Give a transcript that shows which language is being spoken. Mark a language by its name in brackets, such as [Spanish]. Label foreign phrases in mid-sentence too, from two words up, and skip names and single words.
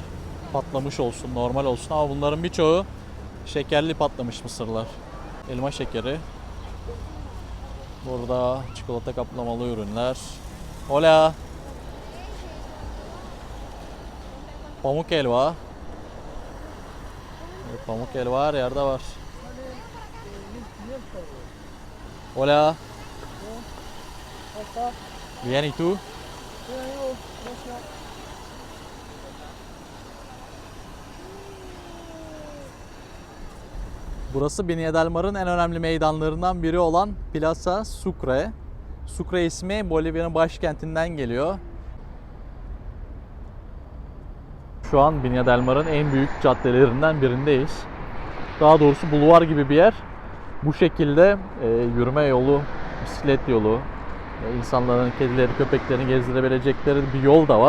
[Turkish] Patlamış olsun, normal olsun ama bunların birçoğu şekerli patlamış mısırlar. Elma şekeri. Burada çikolata kaplamalı ürünler. Hola. Pamuk helva. Evet, pamuk helva her yerde var. Hola. [Spanish] Bien, ¿y tú? [Turkish] Burası Viña del Mar'ın en önemli meydanlarından biri olan Plaza Sucre. Sucre ismi Bolivya'nın başkentinden geliyor. Şu an Viña del Mar'ın en büyük caddelerinden birindeyiz. Daha doğrusu bulvar gibi bir yer. Bu şekilde yürüme yolu, bisiklet yolu, insanların kedileri, köpeklerini gezdirebilecekleri bir yol da var.